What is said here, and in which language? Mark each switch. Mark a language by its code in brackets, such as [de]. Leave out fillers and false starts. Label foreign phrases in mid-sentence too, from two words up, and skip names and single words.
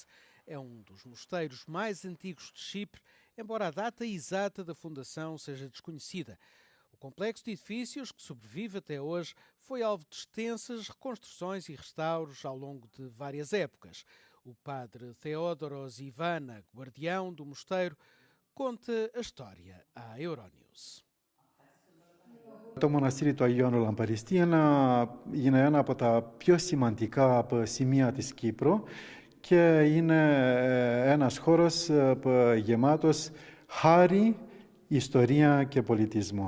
[pt] É um dos mosteiros mais antigos de Chipre, embora a data exata da fundação seja desconhecida. O complexo de edifícios, que sobrevive até hoje, foi alvo de extensas reconstruções e restauros ao longo de várias épocas. O padre Theodoros Ivana, guardião do mosteiro, conta a história à Euronews. [el] Το μοναστήρι του Αγίου Ιωάννου Λαμπαριστή είναι ένα από τα πιο σημαντικά σημεία της Κύπρου και είναι ένας χώρος γεμάτος χάρη, ιστορία και πολιτισμό.